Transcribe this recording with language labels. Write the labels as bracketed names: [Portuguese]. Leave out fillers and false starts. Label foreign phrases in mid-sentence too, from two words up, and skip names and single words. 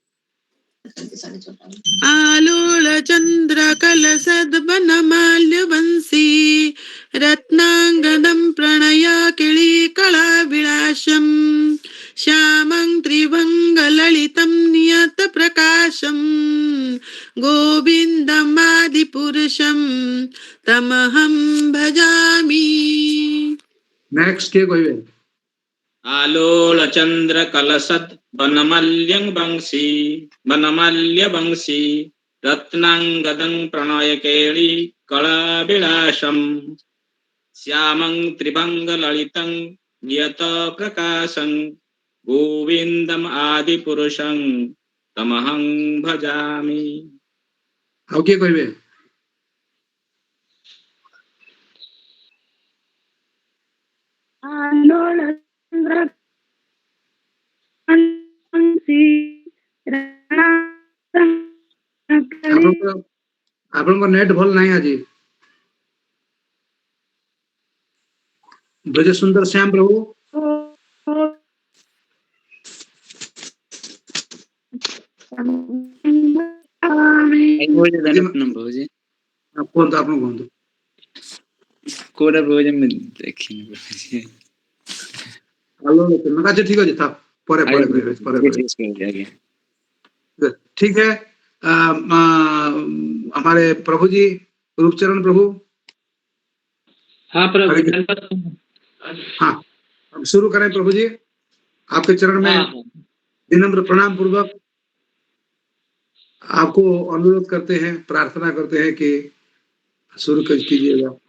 [Sanskrit] आलोलचन्द्रकलशद्वनमाल्यवंशी रत्नाङ्गदं प्रणयकेलिकलाविलासं श्यामं त्रिभङ्गललितं नियतप्रकाशं गोविन्दमादिपुरुषं तमहं भजामि। [Odia] ନେକ୍ସଟ କେ କହବେ [Sanskrit] आलोल चंद्र कलशद बनमाल्य वंशी रत्नांगदं प्रणय केली कलाविलासं श्यामं त्रिभंग ललितं नियत प्रकाशं गोविंदम आदि पुरुषं तमहं भजामि। [Odia] ଓକେ କହବେ ଆପଣଙ୍କ ନେଟ୍ ଭଲ ନାହିଁ ଆଜି ବ୍ରଜ ସୁନ୍ଦର ଶ୍ୟାମ ପ୍ରଭୁ କୁହନ୍ତୁ ଆପଣ କୁହନ୍ତୁ କୋଉଟା ପ୍ରଭୁ ମୁଁ ଦେଖିନି [Hindi] अच्छा ठीक है था परे परे परे ठीक है हमारे प्रभु जी रूपचरण प्रभु हाँ प्रभु हाँ अब शुरू करें प्रभु जी आपके चरण में विनम्र प्रणाम पूर्वक आपको अनुरोध करते हैं प्रार्थना करते हैं कि शुरू कीजिएगा।